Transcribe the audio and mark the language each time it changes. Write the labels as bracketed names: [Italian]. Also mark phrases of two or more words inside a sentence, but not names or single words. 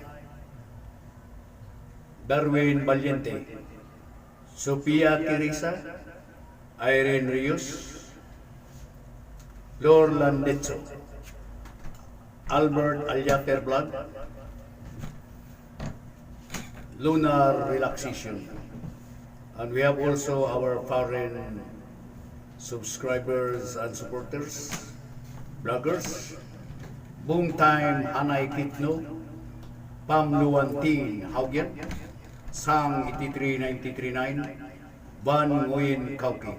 [English] Darwin Valiente, Sophia Teresa, Irene Rios, Lor Landetso, Albert Alyater Vlog, Lunar Relaxation, and we have also our foreign subscribers and supporters, bloggers, Boom Time Hanay Kitno, Pam Luwantin Haugyan, Sang 83939, Van Nguyen Kauki.